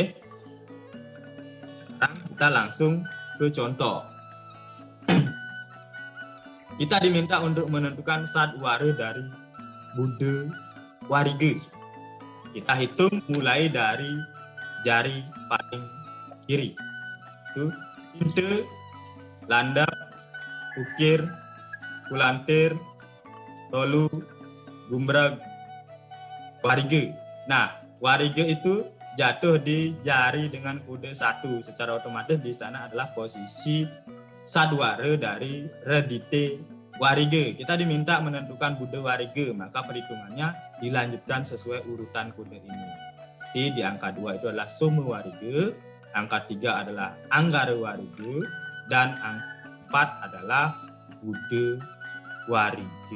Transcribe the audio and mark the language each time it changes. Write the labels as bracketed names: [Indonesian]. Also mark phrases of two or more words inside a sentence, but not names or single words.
[Indonesian] Sekarang kita langsung ke contoh. Kita diminta untuk menentukan sadwara dari bude warige. Kita hitung mulai dari jari paling kiri. Itu sinte, landap, ukir, kulantir, tolu, gumreg, warige. Nah, warige itu jatuh di jari dengan kode 1. Secara otomatis di sana adalah posisi sadwara dari redite warige. Kita diminta menentukan bude warige, maka perhitungannya dilanjutkan sesuai urutan kode ini. Di angka 2 itu adalah some warige, angka 3 adalah anggara warige, dan angka 4 adalah bude warige.